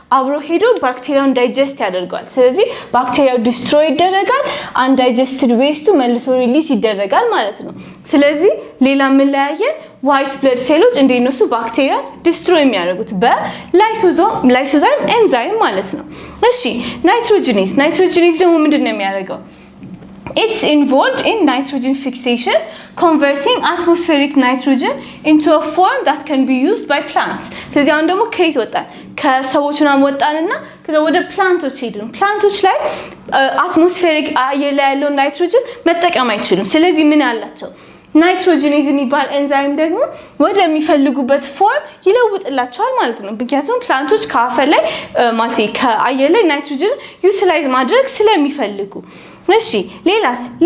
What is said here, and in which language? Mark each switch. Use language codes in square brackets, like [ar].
[am] አብሮ ሄዶ ባክቴሪያውን ዳይጀስት ያደርጋል። ስለዚህ ባክቴሪያው ዲስትሮይ ይደረጋል። አንዳይጀስትድ ዌስቱ መልሶ ሪሊዝ ይደረጋል ማለት ነው። ስለዚህ ሌላ ምን ለያየን? ዋይት ብለድ ሴሎች እንደነሱ ባክቴሪያ ዲስትሮይ የሚያደርጉት በላይሶዛይም ኤንዛይም ማለት ነው። እሺ ናይትሮጂኔዝ ደግሞ ምንድነው የሚያደርገው? [en] It's involved in nitrogen fixation, converting atmospheric nitrogen into a form that can be used by plants. [am] ስለዚህ አሁን ደግሞ ከየት ወጣን? ከሰዎችና ወጣንና ከዛ ወደ ፕላንቶች ሄድን። ፕላንቶች ላይ አትሞስፌሪክ አየር ላይ ያለው ናይትሮጅን መጠቀም አይችሉም። ስለዚህ ምን አላቸው? ናይትሮጂኔዝ የሚባል ኤንዛይም ደግሞ ወደሚፈልጉበት ፎርም ይለውጥላቸዋል ማለት ነው። ምክንያቱም ፕላንቶች ከአፈር ላይ ማለት ከአየር ላይ ናይትሮጅን ዩቲላይዝ ማድረግ ስለሚፈልጉ። እሺ ሌላስ